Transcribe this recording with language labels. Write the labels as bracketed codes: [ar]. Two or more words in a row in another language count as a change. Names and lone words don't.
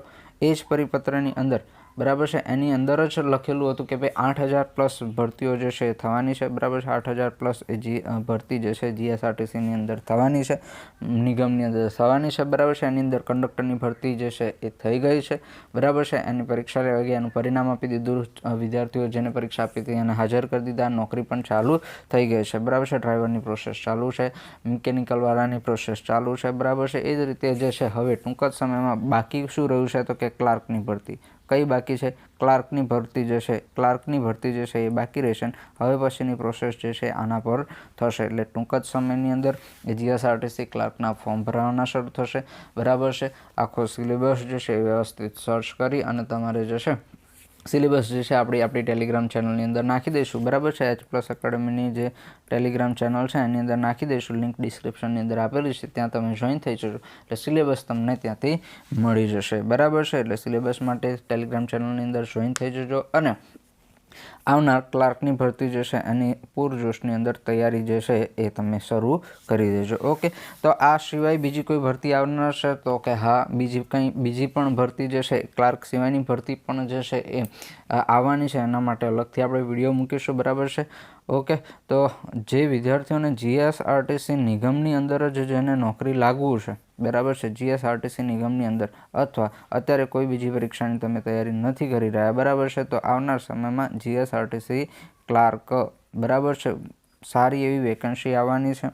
[gu] એ જ પરિપત્રની અંદર, [hi] बराबर है, [gu] એની અંદર જ લખેલું હતું કે ભાઈ 8000 પ્લસ ભરતીઓ જે છે થવાની છે। [hi] बराबर है। [gu] 8000 પ્લસ ભરતી જે છે જીએસઆરટીસી ની અંદર થવાની છે, નિગમની અંદર થવાની છે। [hi] बराबर है। [gu] એની અંદર કંડક્ટરની ભરતી જે છે એ થઈ ગઈ છે। [hi] बराबर है। [gu] એની પરીક્ષા લેવાઈ ગઈ, એનું પરિણામ આપી દીધું, વિદ્યાર્થીઓ જેને પરીક્ષા આપી હતી એને હાજર કર દીધા, નોકરી પણ ચાલુ થઈ ગઈ છે। [hi] बराबर है। [gu] ડ્રાઇવરની પ્રોસેસ ચાલુ છે, મિકેનિકલ વાળાની પ્રોસેસ ચાલુ છે। [hi] बराबर है। [gu] એ જ રીતે જે છે હવે ટૂંક જ સમયમાં બાકી શું રહ્યું છે તો કે ક્લાર્કની ભરતી। [hi] कई बाकी है? [gu] ક્લાર્કની ભરતી જે છે, ક્લાર્કની ભરતી જે છે એ બાકી રહેશે। હવે પછીની પ્રોસેસ જે છે આના પર થશે। એટલે ટૂંક જ સમયની અંદર જીએસઆરટીસી ક્લાર્કના ફોર્મ ભરવાના શરૂ થશે। [hi] बराबर है। [gu] આખો સિલેબસ જે છે વ્યવસ્થિત સર્ચ કરી અને તમારે જે છે સિલેબસ જે છે આપણી ટેલિગ્રામ ચેનલની અંદર નાખી દઈશું। [hi] बराबर है। [gu] એચ પ્લસ એકેડમીની જે ટેલિગ્રામ ચેનલ હૈ એની અંદર નાખી દઈશું। લિંક ડિસ્ક્રિપ્શનની અંદર આપેલી છે, ત્યાં તમે જૉઇન થઈ જજો એટલે સિલેબસ તમને ત્યાંથી મળી જશે। [hi] बराबर है। [gu] એટલે સિલેબસ માટે ટેલિગ્રામ ચેનલની અંદર જૉઇન થઈ જજો અને આવનાર ક્લાર્કની ભરતી જે છે એની પૂરજોશની અંદર તૈયારી જે છે એ તમે શરૂ કરી દેજો। ઓકે। તો આ સિવાય બીજી કોઈ ભરતી આવનાર છે તો કે હાં, બીજી પણ ભરતી જે છે ક્લાર્ક સિવાયની ભરતી પણ જે છે એ આવવાની છે, એના માટે અલગથી આપણે વિડિયો મૂકીશું। [hi] बराबर है। [gu] ઓકે, તો જે વિદ્યાર્થીઓને જીએસઆરટીસી નિગમની અંદર જ જેને નોકરી લાગવું છે, બરાબર છે, જીએસઆરટીસી નિગમની અંદર, અથવા અત્યારે કોઈ બીજી પરીક્ષાની તમે તૈયારી નથી કરી રહ્યા, બરાબર છે, તો આવનાર સમયમાં જીએસઆરટીસી ક્લાર્ક, બરાબર છે, સારી એવી વેકન્સી આવવાની છે.